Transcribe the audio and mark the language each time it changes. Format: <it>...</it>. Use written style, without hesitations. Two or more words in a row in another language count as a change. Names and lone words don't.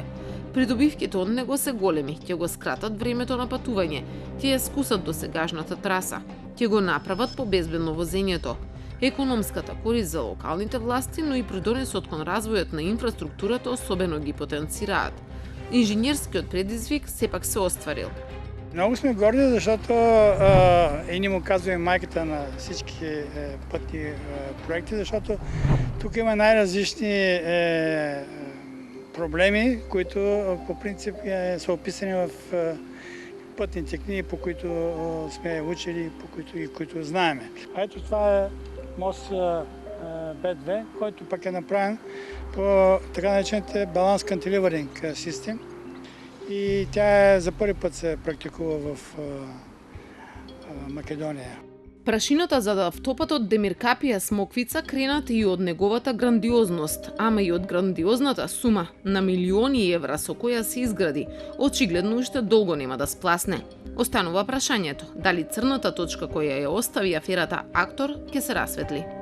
<mk>Придобивките од него се големи, ќе го скратат времето на патување, ќе ја скусат досегашната траса, ќе го направат побезбедно возењето. Економската корист за локалните власти, но и придонесот кон развојот на инфраструктурата особено ги потенцираат. Инженерскиот предизвик сепак се остварил.</mk> <bg>Много сме горди, защото и ни му казваме майката на всички пътни проекти, защото тук има най-различни проблеми, които по принцип са описани в пътните книги, по които сме учили и които знаеме. А ето това е мост Б2, който пък е направен по така наречените баланс кантиливъринг систем. И тя за първи път се практикува в Македония.</bg> <mk>Прашината за автопатот Демиркапија Смоквица кренат и од неговата грандиозност, ама и од грандиозната сума на милиони евра со која се изгради, очигледно уште долго нема да спласне. Останува прашањето дали црната точка која ја остави аферата Актор ќе се расветли.</mk>